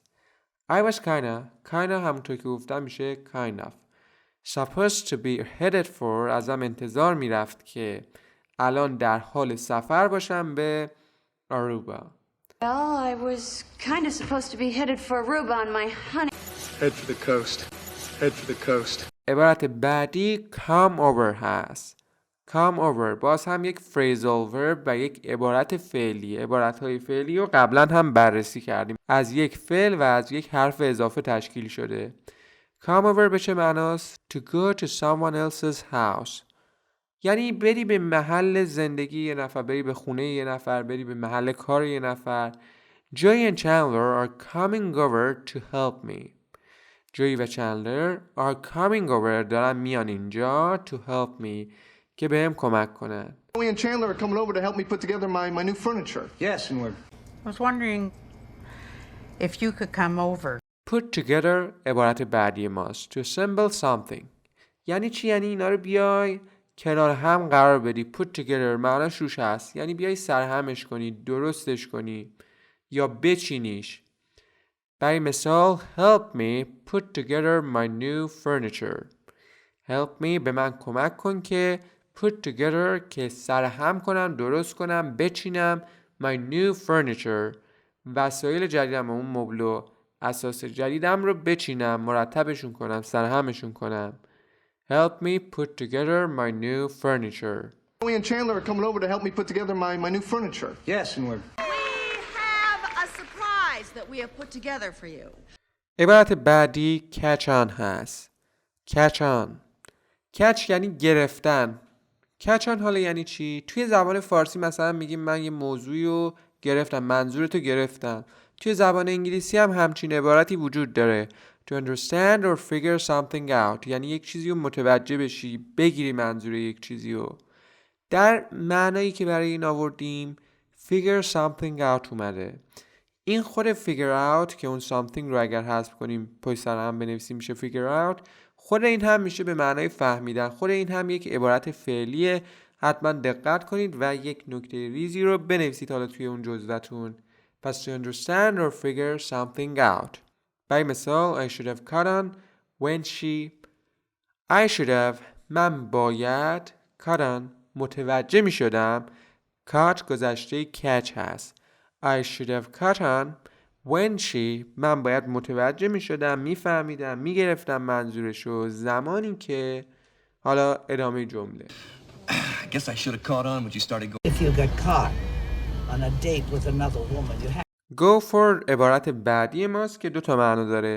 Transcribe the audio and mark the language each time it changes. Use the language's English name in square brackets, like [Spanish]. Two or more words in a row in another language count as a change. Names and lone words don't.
[English] I was kinda [Persian] همونطور که گفتم میشه [English] kind of. Supposed to be headed for [Persian] ازم انتظار میرفت که الان در حال سفر باشم به آروبا. [English] Well, I was kind of supposed to be headed for Aruba on my honey. Head for the coast. Head for the coast. [Persian] عبارت بعدی [English] come over [Persian] هست. [English] come over [Persian] باز هم یک [English] phrasal verb [Persian] و یک عبارت فعلی. عبارتهای فعلی رو قبلا هم بررسی کردیم. از یک فعل و از یک حرف اضافه تشکیل شده. [English] come over [Persian] به چه معناست؟ [English] To go to someone else's house. [Persian] یعنی بری به محل زندگی یه نفر، بری به خونه یه نفر، بری به محل کار یه نفر. [English] Joy and Chandler are coming over to help me. [Persian] جوی و چندلر [English] are coming over [Persian] دارن میان اینجا [English] to help me [Persian] که بهم کمک کنن. [English] Joey and Chandler are coming over to help me put together my new furniture. Yes, and I was wondering if you could come over. Put together [Persian] عبارت بعدی ماست. [English] To assemble something. [Persian] یعنی چی؟ یعنی اینا رو بیای کنار هم قرار بدی. [English] Put together [Persian] معناش روش هست. یعنی بیای سرهمش کنی، درستش کنی یا بچینیش. برای مثال [English] help me put together my new furniture. help me [Persian] به من کمک کن که [English] put together [Persian] که سرهم کنم، درست کنم، بچینم [English] my new furniture. [Persian] وسایل جدیدم، اون مبل و اساس جدیدم رو بچینم، مرتبشون کنم، سرهمشون کنم. [English] help me put together my new furniture. Joey and Chandler are coming over to help me put together my new furniture. yes, and That we have put together for you. [Persian] عبارت بعدی [English] catch on [Persian] هست. [English] catch on. catch [Persian] یعنی گرفتن. [English] catch on [Persian] حالا یعنی چی؟ توی زبان فارسی مثلا میگیم من یه موضوعی رو گرفتم، منظورتو گرفتم. توی زبان انگلیسی هم همچین عبارتی وجود داره. [English] To understand or figure something out [Persian] یعنی یک چیزی رو متوجه بشی، بگیری منظور یک چیزی رو. در معنایی که برای این آوردیم [English] figure something out [Persian] اومده. این خود [English] figure out [Persian] که اون something رو اگر حذف کنیم پشت سر هم بنویسیم میشه [English] figure out. [Persian] خود این هم میشه به معنای فهمیدن. خود این هم یک عبارت فعلیه. حتما دقت کنید و یک نکته ریزی رو بنویسید حالا توی اون جزوه‌تون. [English] پس to understand or figure something out. [Persian] برای مثال [English] I should have caught on when she I should have [Persian] من باید [English] caught on [Persian] متوجه میشدم. caught گذشته catch هست. [English] I should have caught on when she [Persian] من باید متوجه می شدم، می فهمیدم، می گرفتم منظورشو زمانی که حالا ادامه جمله. [English] I guess I should have caught on when you started going. If you got caught on a date with another woman, you have. Go for [Persian] عبارت بعدی ماست که 2 معنا داره.